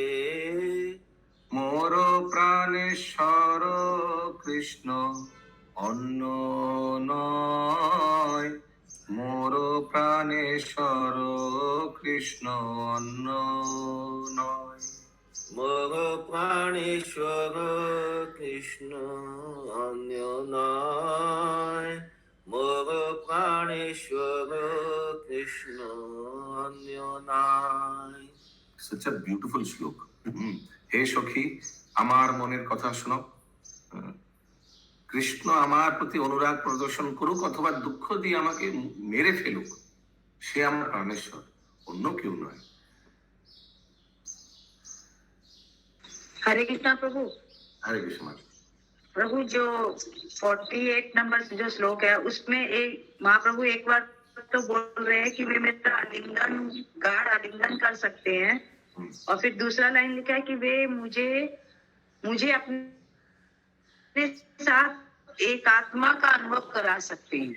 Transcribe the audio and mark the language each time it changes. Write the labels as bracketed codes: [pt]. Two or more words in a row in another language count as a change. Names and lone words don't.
[bn] মোর প্রাণেশ্বর কৃষ্ণ অন্য নয়, মোর প্রাণেশ্বর কৃষ্ণ কৃষ্ণ অন্য নয়। মোর প্রাণেশ্বর কৃষ্ণ অন্য নয়, মোর প্রাণেশ্বর কৃষ্ণ অন্য নয়। [en] such a beautiful [bn] শ্লোক। হে সখী, আমার মনের কথা শোনো। কৃষ্ণ আমার প্রতি অনুরাগ প্রদর্শন করুক অথবা দুঃখ দিয়ে আমাকে মেরে ফেলুক, সে আমার প্রাণেশ্বর, অন্য কেউ নয়। [hi] हरे कृष्णा प्रभु। [bn] হরে কৃষ্ণ। [hi] प्रभु जो 48 नंबर जो श्लोक है उसमें एक महाप्रभु एक बार तो बोल रहे हैं कि वे मेरा आलिंगन गाढ़ आलिंगन कर सकते हैं, और फिर दूसरा लाइन लिखा है कि वे मुझे अपने साथ एक आत्मा का अनुभव करा सकते हैं।